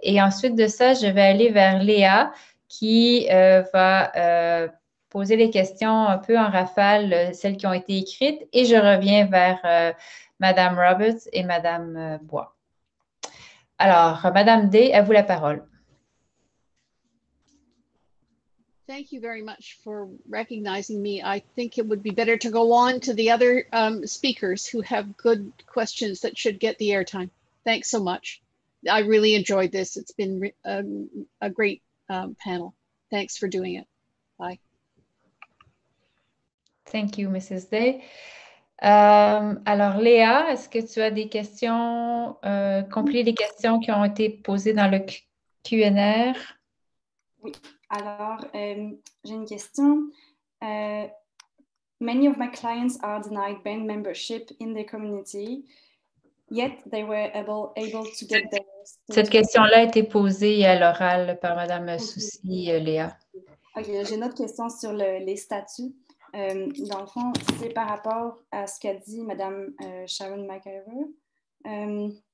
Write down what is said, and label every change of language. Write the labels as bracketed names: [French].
[French] Et ensuite de ça, je vais aller vers Léa qui va poser les questions un peu en rafale, celles qui ont été écrites. Et je reviens vers Madame Roberts et Madame Bois. Alors, Madame Day, à vous la parole. [English] Thank you very much for recognizing me. I think it would be better to go on to the other speakers who have good questions that should get the airtime. Thanks so much. I really enjoyed this. It's been a great panel. Thanks for doing it. Bye. Thank you, Mrs. Day. [French] Alors, Léa, est-ce que tu as des questions, compris les questions qui ont été posées dans le Q&R? Oui, alors, j'ai une question. [English] Many of my clients are denied band membership in their community, yet they were able to get their... [French] Cette question-là a été posée à l'oral par Madame Soucy, Léa. OK, j'ai une autre question sur les statuts. Dans le fond, c'est par rapport à ce qu'a dit Mme Sharon McIver.